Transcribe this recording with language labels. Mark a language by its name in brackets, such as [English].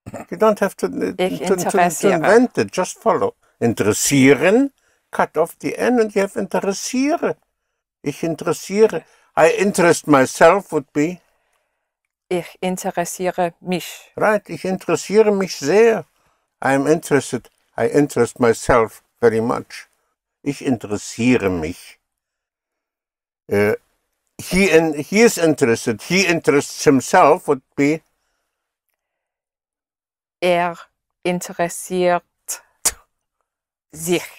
[English] You don't have to invent it, just follow. Interessieren, cut off the N and you have interessiere. [German] Ich interessiere. [English] I interest myself would be. [German] Ich interessiere mich. Right, ich interessiere mich sehr. [English] I'm interested. I interest myself very much. [German] Ich interessiere mich. [English] He is interested. He interests himself would be [German] Er interessiert sich.